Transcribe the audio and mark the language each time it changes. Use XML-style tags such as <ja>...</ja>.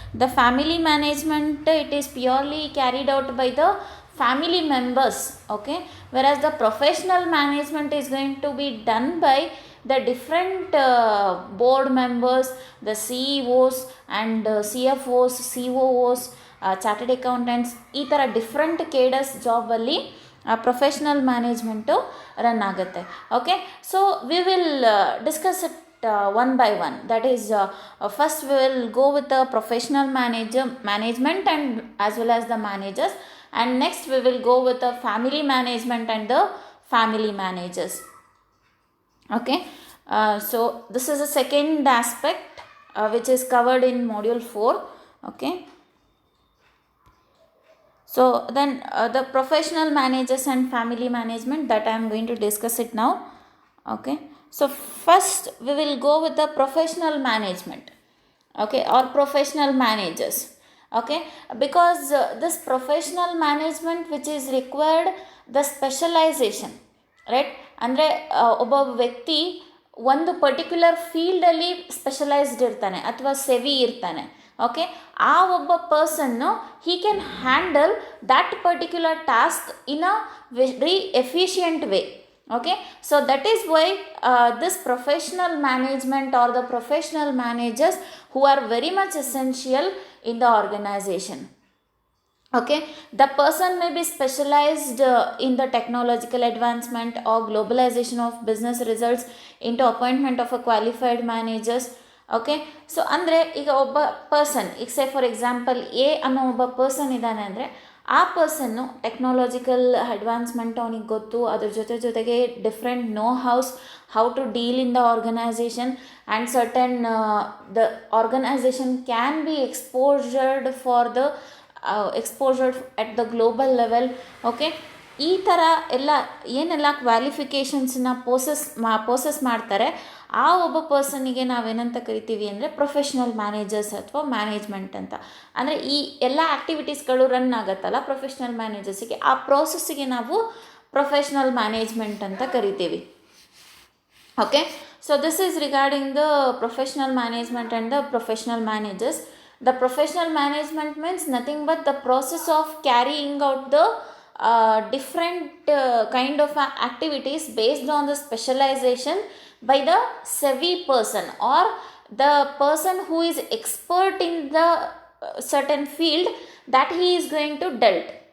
<en>The family management, it is purely carried out by the family members, okay, whereas the professional management is going to be done by the different board members, the CEOs and CFOs, COOs, chartered accountants,</en> <kn>ಈ ಥರ different cadres ಜಾಬಲ್ಲಿ professional management run ಆಗುತ್ತೆ.</kn> <en>Okay, so we will discuss it one by one. That is, first we will go with the professional management and as well as the managers, and next we will go with the family management and the family managers. Okay, so this is the second aspect which is covered in module 4. Okay, so then the professional managers and family management, that I am going to discuss it now. Okay, so first we will go with the professional management, okay, or professional managers. Okay, because this professional management which is required, the specialization, right?</en> <kn>ಅಂದರೆ ಒಬ್ಬ ವ್ಯಕ್ತಿ ಒಂದು particular ಫೀಲ್ಡಲ್ಲಿ specialised ಇರ್ತಾನೆ ಅಥವಾ ಸೆವಿ ಇರ್ತಾನೆ.</kn> <en>okay,</en> <kn>ಆ ಒಬ್ಬ ಪರ್ಸನ್ನು</kn> <en>He can handle that particular task in a very efficient way. Okay, so that is why this professional management or the professional managers who are very much essential in the organization. Okay, the person may be specialized in the technological advancement or globalization of business results into appointment of a qualified managers. Okay, so</en> <kn>ಅಂದರೆ ಈಗ ಒಬ್ಬ person, ಈಗ say for example A ಅನ್ನೋ ಒಬ್ಬ person ಇದ್ದಾನೆ ಅಂದರೆ ಆ ಪರ್ಸನ್ನು technological advancement ಅವನಿಗೆ ಗೊತ್ತು, ಅದ್ರ ಜೊತೆಗೆ</kn> <en>Different know hows how to deal in the organisation and certain the organisation can be exposured for the exposured at the global level.</en> <kn>Okay, ಈ ಥರ ಎಲ್ಲ ಏನೆಲ್ಲ ಕ್ವಾಲಿಫಿಕೇಷನ್ಸನ್ನ ಪೋಸೆಸ್ ಮಾಡ್ತಾರೆ, ಆ ಒಬ್ಬ ಪರ್ಸನ್ನಿಗೆ ನಾವೇನಂತ ಕರಿತೀವಿ ಅಂದರೆ ಪ್ರೊಫೆಷ್ನಲ್ ಮ್ಯಾನೇಜರ್ಸ್ ಅಥವಾ ಮ್ಯಾನೇಜ್ಮೆಂಟ್ ಅಂತ. ಅಂದರೆ ಈ ಎಲ್ಲ ಆ್ಯಕ್ಟಿವಿಟೀಸ್ಗಳು ರನ್ ಆಗುತ್ತಲ್ಲ ಪ್ರೊಫೆಷ್ನಲ್ ಮ್ಯಾನೇಜರ್ಸಿಗೆ, ಆ ಪ್ರೋಸೆಸ್ಸಿಗೆ ನಾವು ಪ್ರೊಫೆಷ್ನಲ್ ಮ್ಯಾನೇಜ್ಮೆಂಟ್ ಅಂತ ಕರಿತೀವಿ.</kn> <en>Okay, so this is regarding the professional management and the professional managers. The professional management means nothing but the process of carrying out the different kind of activities based on the specialization by the savvy person or the person who is expert in the certain field that he is going to dealt.</en>